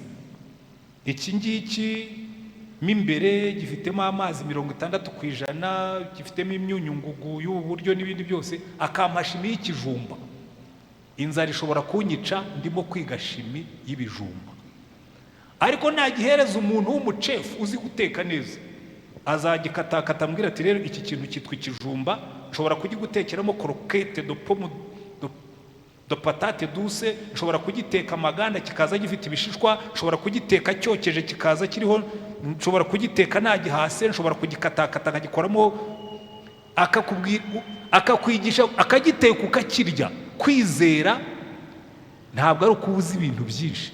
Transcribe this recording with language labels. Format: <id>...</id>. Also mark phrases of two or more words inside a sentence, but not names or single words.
<rw>Iki ngiki mo imbere gifitemo amazi 60%, gifitemo imyunyungugu y'ubu buryo n'ibindi byose. Akampa shimi y'ikijumba, inzara ishobora kunyica ndimo kwiga shimi y'ibijumba. Ariko nagihereza umuntu w'umucefu uzi guteka neza, azagikatakata ambwira ati rero iki kintu cyitwa ikijumba, nshobora kugigutekeramo</rw> <fr>croquette de pomme de patate douce,</fr> <rw>nshobora kugiteka amaganda kikaza gifite ibishishwa, nshobora kugiteka cyokeje kikaza kiriho, nshobora kugiteka nagihase, nshobora kugikatakata nkagikoramo, akakwigisha, akagiteka ukakirya. Kwizera ntabwo ari ukubuza ibintu byinshi.</rw>